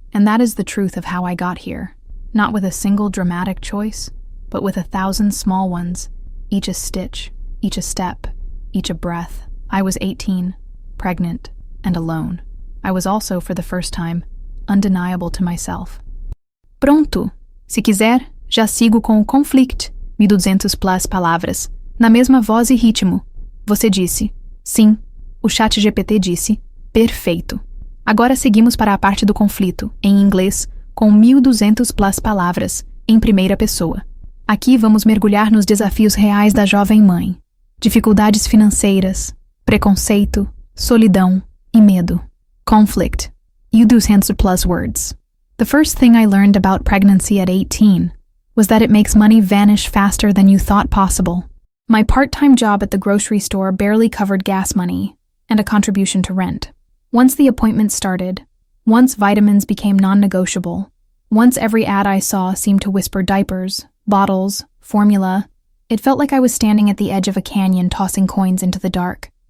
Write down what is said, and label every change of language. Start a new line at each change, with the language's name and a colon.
English: And that is the truth of how I got here, not with a single dramatic choice, but with 1,000 small ones, each a stitch, each a step, each a breath. I was 18, pregnant, and alone. I was also, for the first time, undeniable to myself.
Portuguese: Pronto! Se quiser, já sigo com o conflict, 1200 plus palavras, na mesma voz e ritmo. Você disse. Sim, o ChatGPT disse. Perfeito. Agora seguimos para a parte do conflito, em inglês, com 1.200 plus palavras, em primeira pessoa. Aqui vamos mergulhar nos desafios reais da jovem mãe. Dificuldades financeiras, preconceito, solidão e medo.
English: Conflict. 200 plus words. The first thing I learned about pregnancy at 18 was that it makes money vanish faster than you thought possible. My part-time job at the grocery store barely covered gas money and a contribution to rent. Once the appointment started, once vitamins became non-negotiable, once every ad I saw seemed to whisper diapers, bottles, formula, it felt like I was standing at the edge of a canyon tossing coins into the dark.